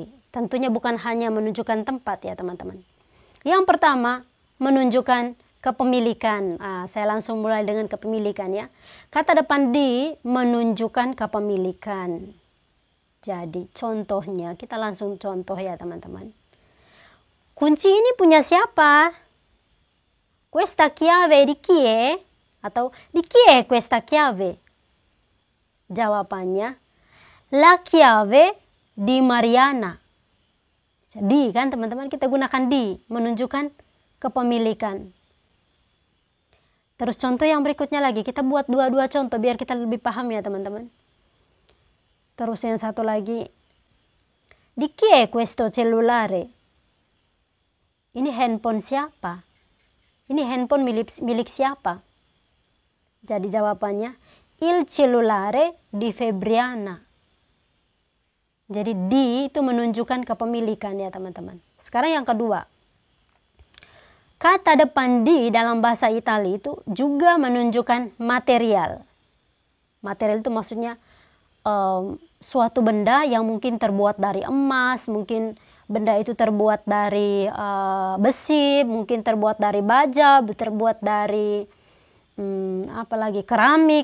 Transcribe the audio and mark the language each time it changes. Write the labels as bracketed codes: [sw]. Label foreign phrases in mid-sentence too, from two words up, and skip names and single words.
[id] Tentunya bukan hanya menunjukkan tempat ya teman-teman. Yang pertama menunjukkan kepemilikan. Saya langsung mulai dengan kepemilikan ya. Kata depan di menunjukkan kepemilikan. Jadi contohnya kita langsung contoh ya teman-teman. Kunci ini punya siapa? [it] Questa chiave di chi è? Atau di chi è questa chiave? Jawabannya, la chiave di Mariana. [id] Di kan teman-teman, kita gunakan di, menunjukkan kepemilikan. Terus contoh yang berikutnya lagi, kita buat 2 contoh biar kita lebih paham ya teman-teman. Terus yang satu lagi, [it] di chi è questo cellulare? [id] Ini handphone siapa? Ini handphone milik siapa? Jadi jawabannya, [it] il cellulare di Febriana. [id] Jadi di itu menunjukkan kepemilikan ya teman-teman. Sekarang yang kedua. Kata depan di dalam bahasa Italia itu juga menunjukkan material. Material itu maksudnya suatu benda yang mungkin terbuat dari emas, mungkin benda itu terbuat dari besi, mungkin terbuat dari baja, terbuat dari keramik.